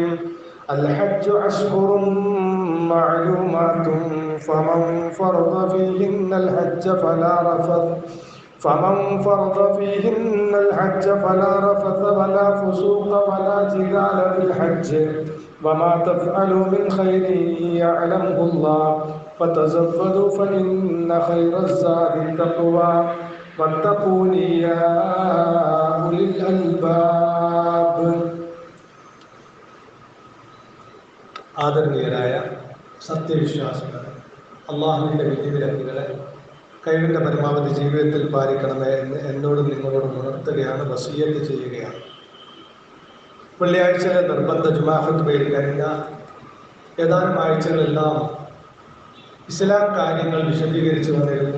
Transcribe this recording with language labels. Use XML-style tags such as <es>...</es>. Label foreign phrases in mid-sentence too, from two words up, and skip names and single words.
<ar>الحج أشهر معلومات فمن فرض فيهن الحج فلا رفث ولا فسوق ولا جدال في الحج وما تفعلوا من خير يعلمه الله فتزودوا فإن خير الزاد التقوى واتقوني يا أولي الألباب.</ar> <ml>ആദരണീയരായ സത്യവിശ്വാസികൾ, അള്ളാഹുവിൻ്റെ വിധിവിലക്കുകളെ കഴിവിൻ്റെ പരമാവധി ജീവിതത്തിൽ പാലിക്കണമേ എന്ന് എന്നോടും നിങ്ങളോടും ഉണർത്തുകയാണ്, വസിയ്യത്ത് ചെയ്യുകയാണ്. വെള്ളിയാഴ്ചയിലെ നിർബന്ധ ജുമാ ഖുത്ബയിൽ കഴിഞ്ഞ ഏതാനും ആഴ്ചകളെല്ലാം ഇസ്ലാം കാര്യങ്ങൾ വിശദീകരിച്ചു വന്നിരുന്നു.</ml>